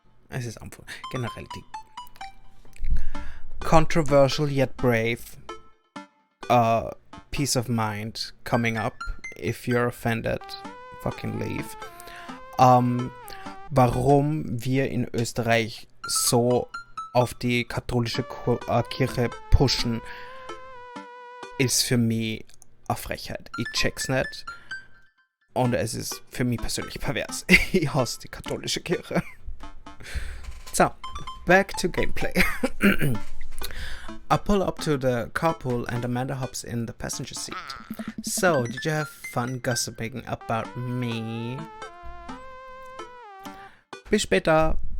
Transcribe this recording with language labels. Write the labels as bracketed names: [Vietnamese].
[German] Es ist einfach generell die [English] controversial yet brave peace of mind coming up. If you're offended, fucking leave. [German] Warum wir in Österreich so auf die katholische Kirche pushen, ist für mich eine Frechheit. Ich check's nicht. Und es ist für mich persönlich pervers. Ich hasse die katholische Kirche. [English] So, back to gameplay. I pull up to the carpool and Amanda hops in the passenger seat. So, did you have fun gossiping about me? [German] Bis später.